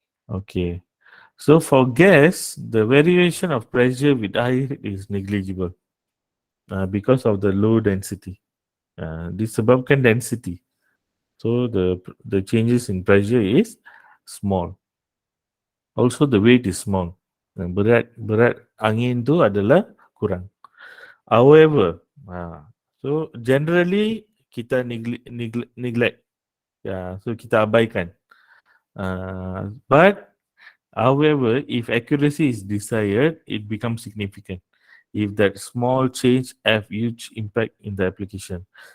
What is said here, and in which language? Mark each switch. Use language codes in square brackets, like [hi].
[en] Okay, so for gas, the variation of pressure with air is negligible because of the low density. [ms] Disebabkan [en] density, so the changes in pressure is small. Also the weight is small. [ms] Berat angin tu adalah kurang. [en] However, so generally kita neglect. So [ms] kita abaikan. [en] But however, if accuracy is desired, it becomes significant. If that small change have huge impact in the application.